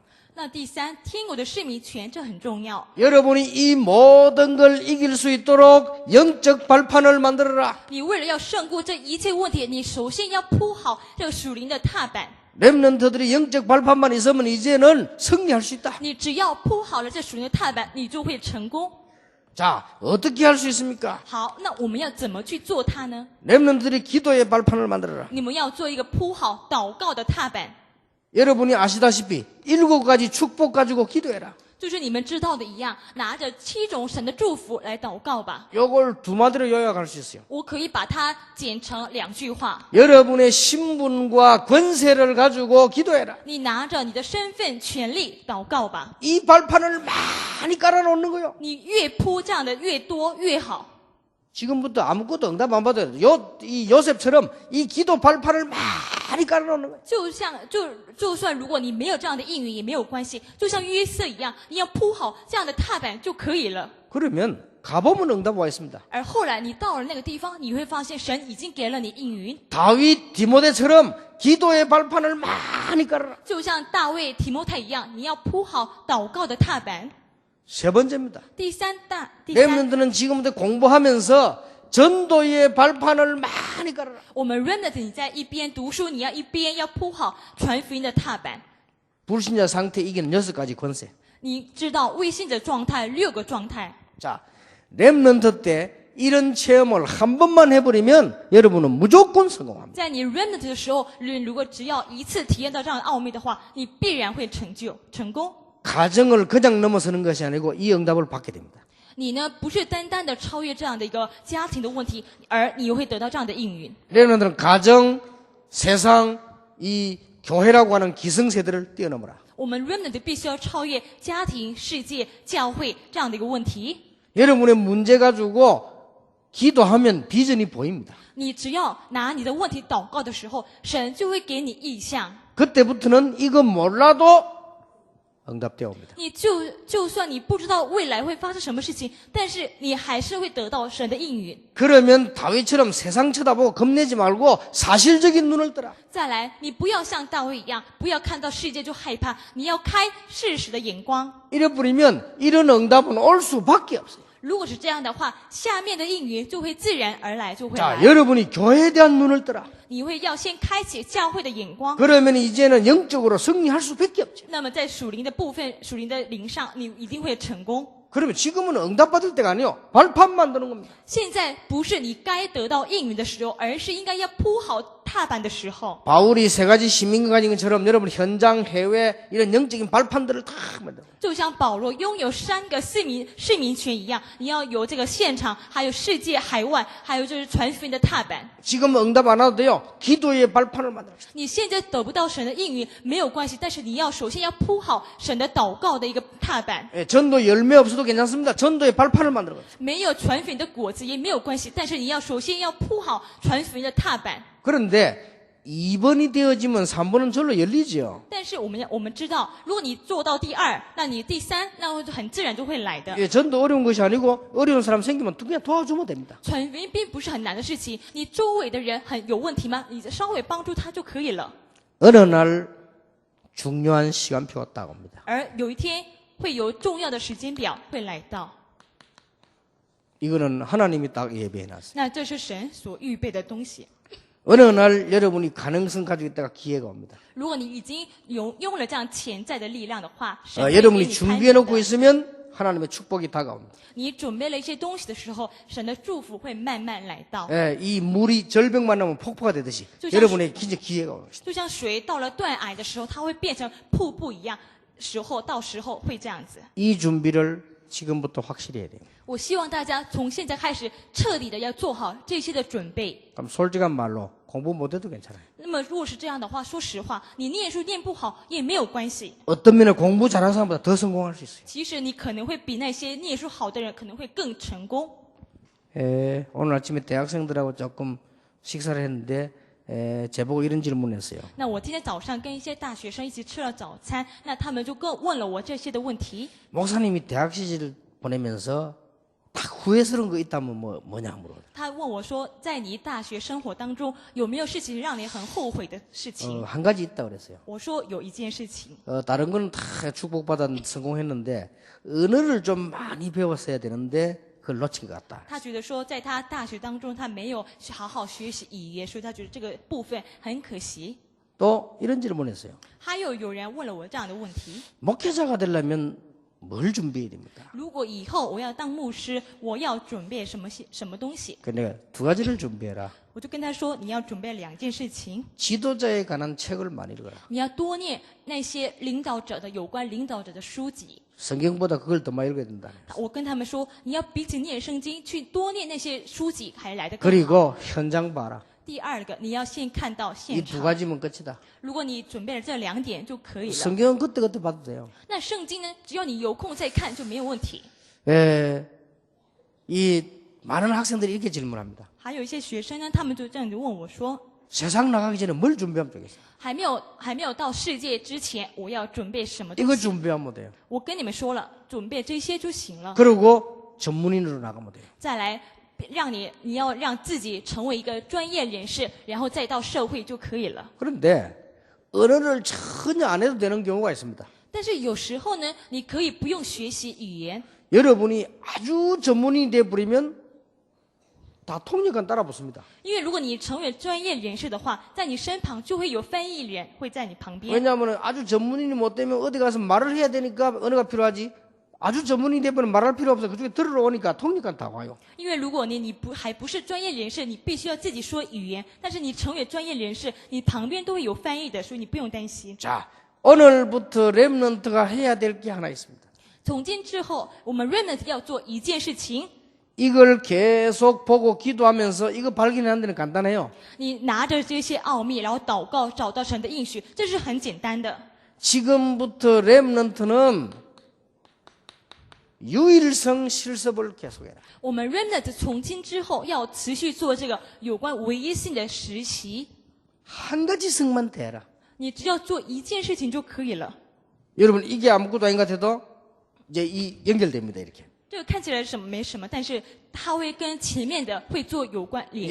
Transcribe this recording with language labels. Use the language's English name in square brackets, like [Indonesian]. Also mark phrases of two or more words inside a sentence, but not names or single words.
[Chinese] 那第三，天国的市民权这很重要。 [Korean] 여러분이 이 모든 걸 이길 수 있도록 영적 발판을 만들어라. [Chinese] 你为了要胜过这一切问题，你首先要铺好这个属灵的踏板。 [Korean] 렘넌트들이 영적 발판만 있으면 이제는 승리할 수 있다. [Chinese] 你只要铺好了这属灵的踏板，你就会成功。 [Korean] 자, 어떻게 할 수 있습니까? [Chinese] 好，那我们要怎么去做它呢？ [Korean] 렘넌트들이 기도의 발판을 만들어라. [Chinese] 你们要做一个铺好祷告的踏板， [Korean] 여러분이 아시다시피 7가지 축복 가지고 기도해라. [Chinese] 就是你们知道的一样，拿着7种神的祝福来祷告吧。 [Korean] 요걸 두 마디로 요약할 수 있어요. [Chinese] 我可以把它剪成2句话： [Korean] 여러분의 신분과 권세를 가지고 기도해라. [Chinese] 你拿着你的身份、权利祷告吧。 [Korean] 이 발판을 많이 깔아놓는 거요. [Chinese] 你越铺这样的越多越好。 [Korean] 지금부터 아무것도 응답 안 받아도 이 요셉처럼 이 기도 발판을 많이 깔아놓는 거예요. [Chinese] 就算如果你没有这样的应允也没有关系，就像约瑟一样，你要铺好这样的踏板就可以了。 [Korean] 그러면 가보면 응답 와 있습니다. [Chinese] 而后来你到了那个地方，你会发现神已经给了你应允， [Korean] 다윗 디모데처럼 기도의 발판을 많이 깔아라. [Chinese] 就像大卫、提摩太一样，你要铺好祷告的踏板。 [Korean] 세 번째입니다. [Chinese] 第三， [Korean] 렘넌트는 지금부터 공부하면서 전도의 발판을 많이 깔아라. [Chinese] 我们 remnant 你在一边读书，你要一边要铺好传福音的踏板。 [Korean] 불신자 상태 이기는 6가지 권세. [Chinese] 你知道未信者状态6个状态。 [Korean] 자, 렘넌트 때 이런 체험을 한 번만 해버리면 여러분은 무조건 성공합니다. [Chinese] 在你 remnant 的时候，如果只要一次体验到这样的奥秘的话，你必然会成功。 [Korean] 가정을 그냥 넘어서는 것이 아니고 이 응답을 받게 됩니다. [Chinese] 你呢，不是单单的超越这样的一个家庭的问题，而你会得到这样的应允。 [Korean] 렘넌트는 가정, 세상, 이 교회라고 하는 기성세대를 뛰어넘어라. [Chinese] 我们 remnant 必须要超越家庭、世界、教会这样的一个问题。 [Korean] 여러분의 문제 가지고 기도하면 비전이 보입니다. [Chinese] 你只要拿你的问题祷告的时候，神就会给你意象。 [Korean] 그때부터는 이거 몰라도 응답되어 옵니다. [Chinese] 你就算你不知道未来会发生什么事情，但是你还是会得到神的应允。 [Korean] 그러면 다윗처럼 세상 쳐다보고 겁내지 말고 사실적인 눈을 뜨라. [Chinese] 再来，你不要像大卫一样，不要看到世界就害怕，你要开事实的眼光。 [Korean] 이래버리면 이런 응답은 올 수밖에 없어요. [Chinese] 如果是这样的话，下面的应允就会自然而来，就会 [Korean] 자, [Chinese] 来。 [Korean] 여러분이 교회에 대한 눈을 뜨라. [Chinese] 你会要先开启教会的眼光。 [Korean] 그러면 이제는 영적으로 승리할 수밖에 없죠. [Chinese] 那么在属灵的部分、属灵的灵上，你一定会成功。 [Korean] 그러면 지금은 응답받을 때가 아니요. 발판 만드는 겁니다. [Chinese] 现在不是你该得到应允的时候，而是应该要铺好踏板的时候。 [Korean] 바울이 3가지 시민권 가진 것처럼 여러분 현장, 해외 이런 영적인 발판들을 다 만들어. [Chinese] 就像保罗拥有3个市民权一样，你要有这个现场，还有世界海外，还有就是传福音的踏板。 [Korean] 지금 응답 안 와도 돼요. 기도의 발판을 만들어. [Chinese] 你现在得不到神的应允没有关系，但是你要首先要铺好神的祷告的一个踏板。 [Korean] 예, 전도 열매 없어도 괜찮습니다. 전도의 발판을 만들어. [Chinese] 没有传福音的果子也没有关系，但是你要首先要铺好传福音的踏板。 [Korean] 그런데 2번이 되어지면 3번은 절로 열리죠. [Chinese] 但是我们知道，如果你做到第2，那你第3，那很自然就会来的。 [Korean] 예, 전도 어려운 것이 아니고 어려운 사람 생기면 그냥 도와주면 됩니다. [Chinese] 传福音并不是很难的事情，你周围的人有问题吗？你稍微帮助他就可以了。 [Korean] 어느 날 중요한 시간표가 딱 옵니다. [Chinese] 而有一天会有重要的时间表会来到， [Korean] 이거는 하나님이 딱 예배해놨어요. [Chinese] 那这是神所预备的东西。 [Korean] 어느 날 여러분이 가능성 가지고 있다가 기회가 옵니다. [Chinese] 如果你已经用了这样潜在的力量的话，神会给 [Korean] 여러분이 [Chinese] 你开 [Korean] 준비해놓고 [Chinese] 启的。 [Korean] 있으면 하나님의 축복이 다가옵니다. [Chinese] 你准备了一些东西的时候，神的祝福会慢慢来到。 [Korean] 예, 이 물이 절벽 만나면 폭포가 되듯이 저 여러분의 진짜 기회가 옵니다. [Chinese] 就像水到了断崖的时候，它会变成瀑布一样，到时候会这样子。 [Korean] 이 준비를 지금부터 확실히 해야 돼요. [Chinese] 我希望大家从现在开始彻底的要做好这些的准备。 [Korean] 그럼 솔직한 말로 공부 못해도 괜찮아요. [Chinese] 那么如果是这样的话，说实话，你念书念不好也没有关系。 [Korean] 어떤 면에 공부 잘하는 사람보다 더 성공할 수 있어요. [Chinese] 其实你可能会比那些念书好的人可能会更成功。 [Korean] 오늘 아침에 대학생들하고 조금 식사를 했는데 제보고 이런 질문했어요. [Chinese] 那我今天早上跟一些大学生一起吃了早餐，那他们就问了我这些的问题。 [Korean] 목사님이 대학 시절 보내면서 딱 후회스러운 거 있다면 뭐냐 물어요. [Chinese] 他问我说，在你大学生活当中有没有事情让你很后悔的事情？ [Korean] 한 가지 있다 그랬어요. [Chinese] 我说有一件事情， [Korean] 다른 거는 다 축복받아 성공했는데 언어를 좀 많이 배웠어야 되는데 그걸 놓친 것 같다. [Chinese] 他觉得说在他大学当中他没有好好学习语言，所以他觉得这个部分很可惜。 [Korean] 또 이런 질문했어요. [Chinese] 还有人问了我这样的问题： [Korean] 목회자가 되려면 뭘 준비해야 됩니까? [Chinese] 如果以后我要当牧师，我要准备什么东西？ [Korean] 그 내가 두 가지를 준비해라. [Chinese] 我就跟他说，你要准备2件事情， [Korean] 지도자에 관한 책을 많이 읽어라. [Chinese] 你要多念那些领导者的有关领导者的书籍。 [Korean] 성경보다 그걸 더 많이 읽어야 된다. [Chinese] 我跟他们说，你要比起念圣经，去多念那些书籍还来得更好。 [Korean] 그리고 현장 봐라. [Chinese] 第二个，你要先看到 [Korean] 이 [Chinese] 现 [Korean] 두 [Chinese] 场。 [Korean] 가지면 끝이다. [Chinese] 如果你准备了这2点就可以了。 [Korean] 성경은 그때그때 봐도 돼요. [Chinese] 那圣经呢？只要你有空再看就没有问题。 [Korean] 이 많은 학생들이 이렇게 질문합니다. [Chinese] 还有一些学生呢，他们就这样子问我说， [Korean] 세상 나가기 전에 뭘 준비하면 좋겠어요? [Chinese] 还没有到世界之前，我要准备什么东 [Korean] 이거 [Chinese] 西？ [Korean] 준비하면 돼요. [Chinese] 我跟你们说了，准备这些就行了。 [Korean] 그리고 전문인으로 나가면 돼요. [Chinese] 再来，你要让自己成为一个专业人士，然后再到社会就可以了。 [Korean] 그런데 언어를 전혀 안 해도 되는 경우가 있습니다. [Chinese] 但是有时候呢，你可以不用学习语言。 [Korean] 여러분이 아주 전문인이 돼버리면 다 통역관 따라 붙습니다. [Chinese] 因为如果你成为专业人士的话，在你身旁就会有翻译人会在你旁边。 [Korean] 왜냐하면 아주 전문인이 못 되면 어디 가서 말을 해야 되니까 언어가 필요하지. 아주 전문인이 되면 말할 필요 없어. 그쪽에 들으러 오니까 통역관 다 와요. [Chinese] 因为如果你还不是专业人士，你必须要自己说语言。但是你成为专业人士，你旁边都会有翻译的，所以你不用担心。 [Korean] 자, 오늘부터 렘넌트가 해야 될 게 하나 있습니다. [Chinese] 从今之后，我们 remnant 要做一件事情。 [Korean] 이걸 계속 보고 기도하면서 이거 발견하는 데는 간단해요. [Chinese] 你拿着这些奥秘，然后祷告，找到神的应许，这是很简单的。 [Korean] 지금부터 렘넌트는 유일성 실습을 계속해라. [Chinese] 我们 remnant 从今之后要持续做这个有关唯一性的实习。 [Korean] 한 가지 성만 대라. [Chinese] 你只要做一件事情就可以了。 [Korean] 여러분 이게 아무것도 아닌 것 같아도 이제 이 연결됩니다 이렇게. [Chinese] 这个看起来没什么，但是它会跟前面的会做有关联